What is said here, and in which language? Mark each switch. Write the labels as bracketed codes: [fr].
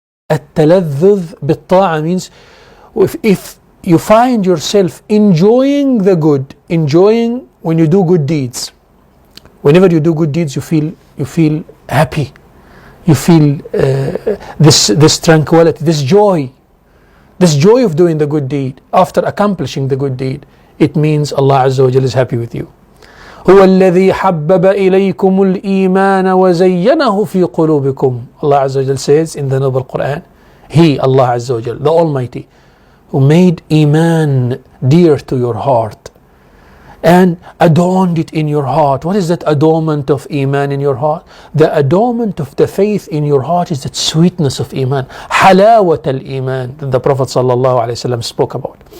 [ar] التلذذ بالطاعة [en] means if you find yourself enjoying the good, enjoying when you do good deeds. Whenever you do good deeds, you feel happy. You feel this tranquility, this joy of doing the good deed after accomplishing the good deed. It means Allah Azza wa Jal is happy with you. [ar] هو الذي حبب إليكم الإيمان وزينه في قلوبكم. [en] Allah Azza wa Jal says in the noble Quran, He, Allah Azza wa Jal, the Almighty, who made Iman dear to your heart and adorned it in your heart. What is that adornment of Iman in your heart? The adornment of the faith in your heart is that sweetness of Iman, halawat al-Iman, that the Prophet sallallahu alaihi wasallam spoke about.